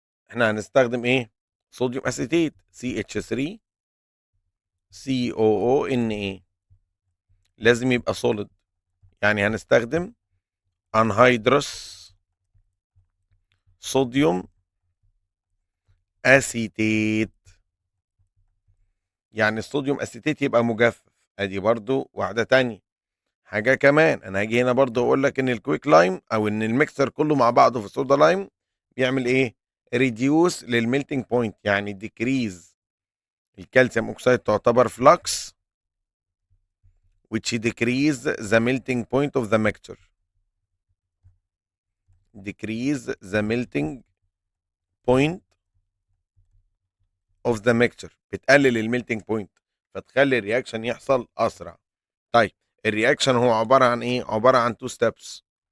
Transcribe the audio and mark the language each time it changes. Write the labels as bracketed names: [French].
[Arabic] احنا هنستخدم ايه؟ صوديوم اسيتيت CH3 COONA، لازم يبقى سوليد، يعني هنستخدم انهيدرس صوديوم اسيتيت، يعني الصوديوم اسيتيت يبقى مجفف. ادي برضو واحده تانية. حاجه كمان، انا هاجي هنا برضو اقول لك ان الكويك لايم او ان الميكسر كله مع بعضه في الصودا لايم بيعمل ايه؟ ريديوس للميلتنج بوينت، يعني ديكريز. [English] الكالسيوم اوكسيد [Arabic] تعتبر [English] Flux which decrease the melting point of the mixture. decrease the melting point of the mixture، [Arabic] بتقلل الميلتنج بوينت، فتخلي الرياكشن يحصل اسرع. طيب الرياكشن هو عباره عن ايه؟ عباره عن تو ستيبس.